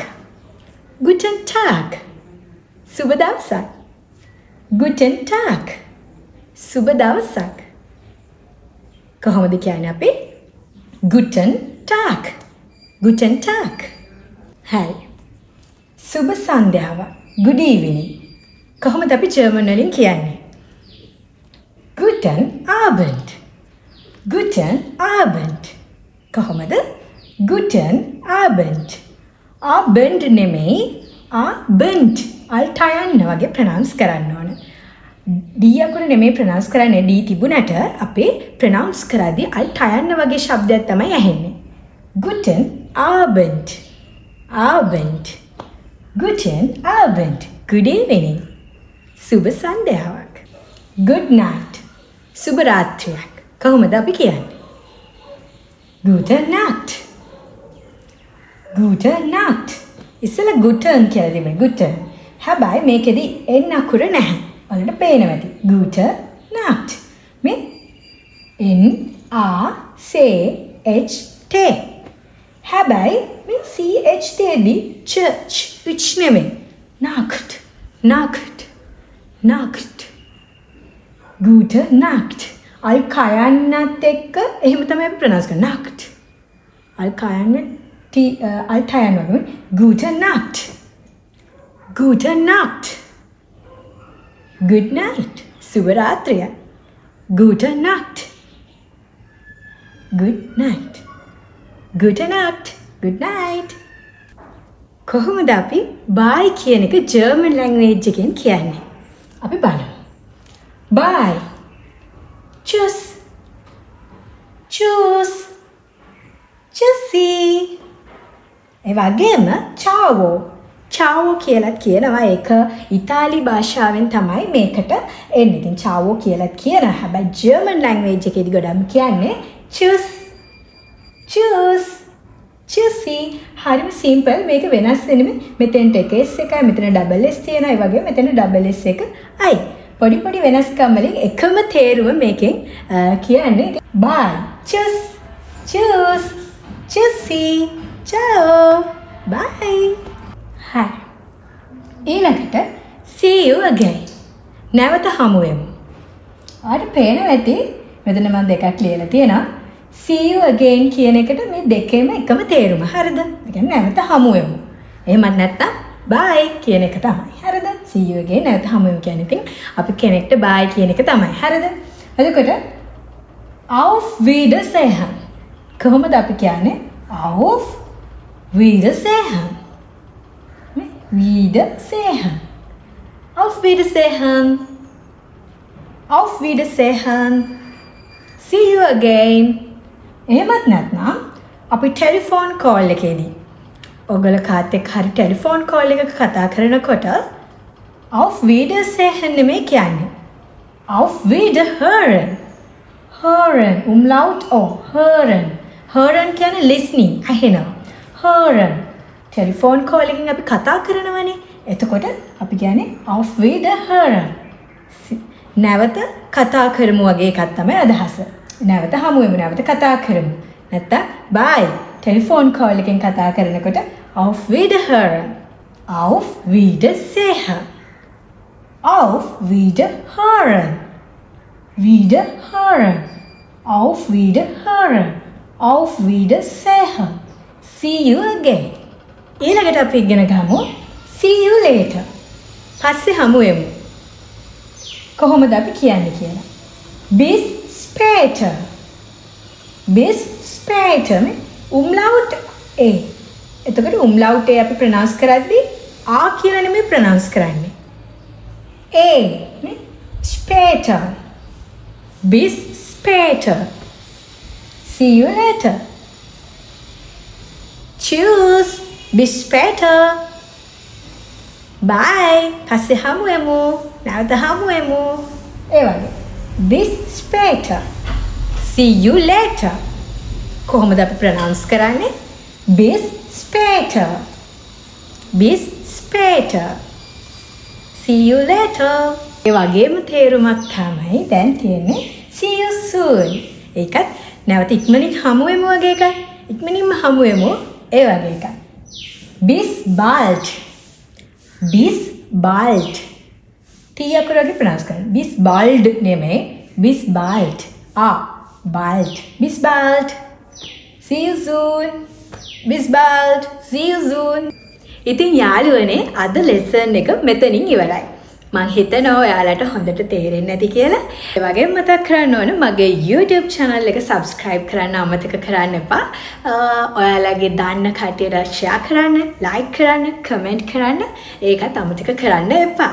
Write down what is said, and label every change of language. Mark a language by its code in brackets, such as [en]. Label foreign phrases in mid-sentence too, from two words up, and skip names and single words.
[de] guten Tag. [si] සුබ දවසක්. [de] guten Tag. [si] සුබ දවසක්. කොහොමද කියන්නේ අපි? [de] guten Tag. guten Tag. [si] හරි. සුබ සන්ධ්‍යාවක්. [en] good evening. [si] කොහොමද අපි ජර්මන් වලින් කියන්නේ? [de] guten Abend. guten Abend. කොහොමද? guten Abend. Abend නෙමෙයි Abend. [si] අල්ටයන්න වගේ ප්‍රොනවුන්ස් කරන්න ඕන. D අකුර නෙමෙයි ප්‍රොනවුන්ස් කරන්නේ. D තිබුණට අපේ ප්‍රොනවුන්ස් කරද්දී අල්ටයන්න වගේ શબ્දයක් තමයි ඇහෙන්නේ. [de] guten Abend. Abend. guten Abend. [en] good evening. [si] සුබ සන්ධ්‍යාවක්. [en] good night. [si] සුබ රාත්‍රියක්. කොහොමද අපි කියන්නේ? [de] gute Nacht. gute Nacht. [si] ඉස්සෙල්ලා guten කියලා තිබුණේ guten. හැබැයි මේකෙදි n අකුර නැහැ. ඔයාලට පේනවා ඇති. [de] gute Nacht. [si] මේ n a c h t. හැබැයි මේ ch තේදී ch නෙමෙයි. [de] Nacht. Nacht. Nacht. gute Nacht. [si] අල් කයන්නත් එක්ක එහෙම තමයි අපි ප්‍රොනවුන්ස් කරන්නේ. Nacht. අල් කයන්න අල් ටයන්න වගේ [de] gute Nacht. gute Nacht. [en] good night. [si] සුබ රාත්‍රිය. [de] gute Nacht. [en] good night. [de] gute Nacht. [en] good night. [si] කොහොමද අපි bye කියන එක [en] German language [si] එකෙන් කියන්නේ? අපි බලමු. bye. [de] Tschüss. Tschüss. Tschüssi. [si] ඒ වගේම ciao. ciao කියලාත් කියනවා. ඒක ඉතාලි භාෂාවෙන් තමයි මේකට එන්නේ. ඉතින් ciao කියලාත් කියනවා. හැබැයි [en] German language [si] එකේදී ගොඩක් කියන්නේ tschüss. [de] tschüss. tschüssi. [si] හරිම සිම්පල්. මේක වෙනස් වෙන්නේ මෙතෙන්ට එක s එකයි මෙතන ඩබල් s තියෙනවා. ඒ වගේම මෙතන ඩබල් s එක i. පොඩි වෙනස්කම් වලින් එකම තේරුම මේකෙන් කියන්නේ bye. [de] tschüss. tschüss. tschüssi. ciao. [en] bye. hi. ඊළඟට see you again. [si] නැවත හමු වෙමු. ඔයාලට පේනවා ඇති මෙතන මම දෙකක් ලියලා තියෙනවා. [en] see you again [si] කියන එකට මේ දෙකේම එකම තේරුම. හරිද? ඒ කියන්නේ නැවත හමු වෙමු. එහෙමත් නැත්නම් bye කියන එක තමයි. හරිද? [en] see you again [si] නැවත හමු වෙමු කියන්නේ ඉතින් අපි කෙනෙක්ට bye කියන එක තමයි. හරිද? [de] එතකොට auf Wiedersehen. [si] කොහොමද අපි කියන්නේ? [de] auf Wiedersehen. Wiedersehen. Auf Wiedersehen. Auf Wiedersehen. [en] See you again. [si] එහෙමත් නැත්නම් අපි [en] telephone call [si] එකේදී ඔයගොල්ලෝ කාත් එක්ක හරි [en] telephone call [si] එකක කතා කරනකොට [de] auf Wiedersehen [si] නෙමෙයි කියන්නේ. [de] auf Wiederhören. hören umlaut o hören. [si] hören කියන්නේ listening අහෙනවා. hören. [en] telephone call [si] එකකින් අපි කතා කරනවනේ. එතකොට අපි කියන්නේ [de] auf Wiederhören. [si] නැවත කතා කරමු වගේ එකක් තමයි අදහස. නැවත හමු වෙමු නැවත කතා කරමු. නැත්තම් bye [en] telephone call [si] එකෙන් කතා කරනකොට [de] auf Wiederhören. auf Wiedersehen. auf Wiederhören. Wiederhören. auf Wiederhören. auf Wiedersehen. [en] see you again. [si] ඊළඟට අපි ඉගෙන ගමු [en] see you later. [si] පස්සේ හමු වෙමු. කොහොමද අපි කියන්නේ කියලා. [de] bis später. bis später umlaut a. [si] එතකොට [de] umlaut a [si] අපි ප්‍රොනවුන්ස් කරද්දී a කියලා නෙමෙයි ප්‍රොනවුන්ස් කරන්නේ. a නේ später. [de] bis später. [en] see you later. [de] Tschüss. Bis später. [si] Bye. පස්සේ හමු වෙමු. නැවත හමු වෙමු. ඒ වගේ. [de] Bis später. [en] See you later. [si] කොහොමද අපි ප්‍රනවුන්ස් කරන්නේ? [de] Bis später. Bis später. [en] See you later. [si] ඒ වගේම තේරුමක් තමයි දැන් තියෙන්නේ [en] see you soon. [si] ඒකත් නැවත ඉක්මනින් හමු වෙමු වගේ එකක්. ඉක්මනින්ම හමු වෙමු ඒ වගේ එකක්. [de] Bis bald. Bis bald. [si] T අකුර වගේ ප්‍රනවුන්ස් කරන්න. [de] Bis bald නෙමෙයි. Bis bald. Bald. Bis bald. [en] See you soon. [de] Bis bald. [en] See you soon. [si] ඉතින් යාළුවනේ අද ලෙසන් එක මෙතනින් ඉවරයි. මම හිතනවා ඔයාලට හොඳට තේරෙන්නේ නැති කියලා. ඒ වගේම මතක් කරන්න ඕන මගේ YouTube channel එක subscribe කරන්න අමතක කරන්න එපා. ඔයාලගේ දාන්න කට්ටියට share කරන්න, like කරන්න, comment කරන්න ඒකත් අමතක කරන්න එපා.